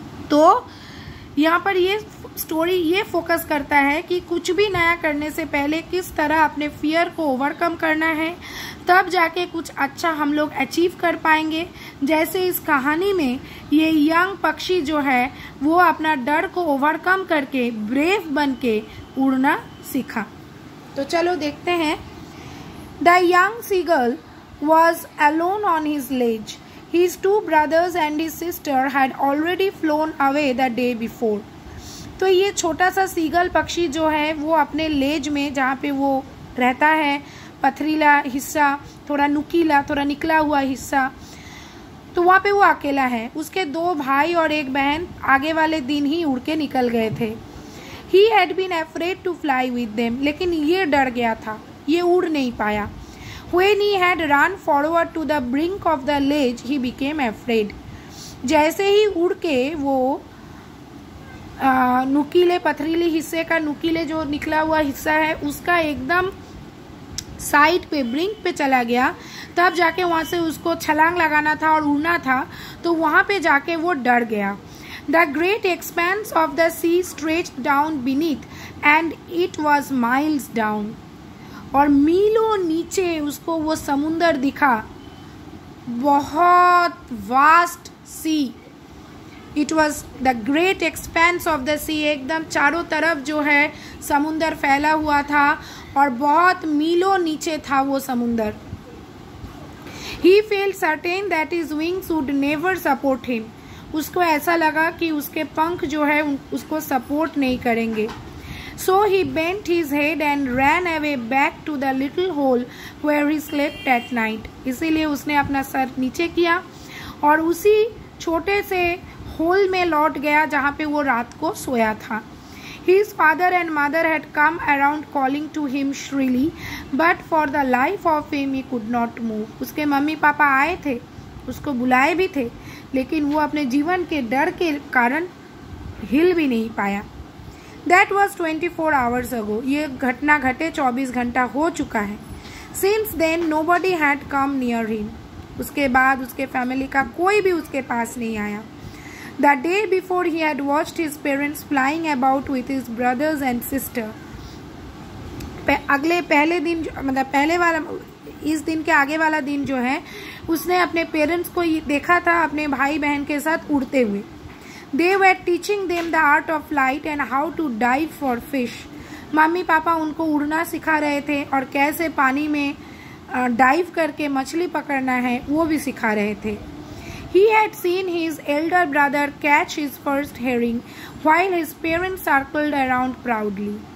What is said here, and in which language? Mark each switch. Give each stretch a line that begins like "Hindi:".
Hindi: तो यहाँ पर ये स्टोरी ये फोकस करता है कि कुछ भी नया करने से पहले किस तरह अपने फियर को ओवरकम करना है, तब जाके कुछ अच्छा हम लोग अचीव कर पाएंगे. जैसे इस कहानी में ये यंग पक्षी जो है वो अपना डर को ओवरकम करके ब्रेव बन के उड़ना सीखा. तो चलो देखते हैं. The young seagull
English: was alone on his ledge. His two brothers and his sister had already flown away the day before.
Hindi: तो ये छोटा सा सीगल पक्षी जो है वो अपने लेज में, जहाँ पे वो रहता है, पथरीला हिस्सा, थोड़ा नुकीला, थोड़ा निकला हुआ हिस्सा, तो वहाँ पे वो अकेला है. उसके दो भाई और एक बहन आगे वाले दिन ही उड़ के निकल गए थे.
English: He had been afraid to fly with them.
Hindi: लेकिन ये डर गया था, ये उड़ नहीं पाया.
English: When he had run forward to the brink of the ledge, he became afraid.
Hindi: जैसे ही उड़ के वो नुकीले पथरीली हिस्से का, नुकीले जो निकला हुआ हिस्सा है उसका एकदम साइड पे, ब्रिंक पे चला गया, तब जाके वहां से उसको छलांग लगाना था और उड़ना था, तो वहां पे जाके वो डर गया.
English: The great expanse of the sea stretched down beneath and it was miles down.
Hindi: और मीलों नीचे उसको वो समुंदर दिखा, बहुत vast C.
English: It was the great expanse of the sea.
Hindi: एकदम चारों तरफ जो है समुंदर फैला हुआ था और बहुत मीलों नीचे था वो समुंदर.
English: He felt certain that his wings would never support him.
Hindi: उसको ऐसा लगा कि उसके पंख जो है उसको सपोर्ट नहीं करेंगे.
English: So he bent his head and ran away back to the little hole where he slept at night.
Hindi: इसीलिए उसने अपना सर नीचे किया और उसी छोटे से होल में लौट गया जहाँ पे वो रात को सोया था.
English: His father and mother had come around calling to him shrilly, but for the life of him he could not move.
Hindi: उसके मम्मी पापा आए थे, उसको बुलाए भी थे, लेकिन वो अपने जीवन के डर के कारण हिल भी नहीं पाया.
English: That was 24 hours ago.
Hindi: ये घटना घटे 24 घंटा हो चुका है.
English: Since then nobody had come near him.
Hindi: उसके बाद उसके फैमिली का कोई भी उसके पास नहीं आया.
English: The day before he had watched his parents flying about with his brothers and sister.
Hindi: पहले दिन, मतलब पहले वाला, इस दिन के आगे वाला दिन जो है उसने अपने पेरेंट्स को देखा था अपने भाई बहन के साथ उड़ते हुए.
English: They were teaching them the art of flight and how to dive for fish.
Hindi: Mummy papa उनको उड़ना सिखा रहे थे और कैसे पानी में डाइव करके मछली पकड़ना है वो भी सिखा रहे थे.
English: He had seen his elder brother catch his first herring while his parents circled around proudly.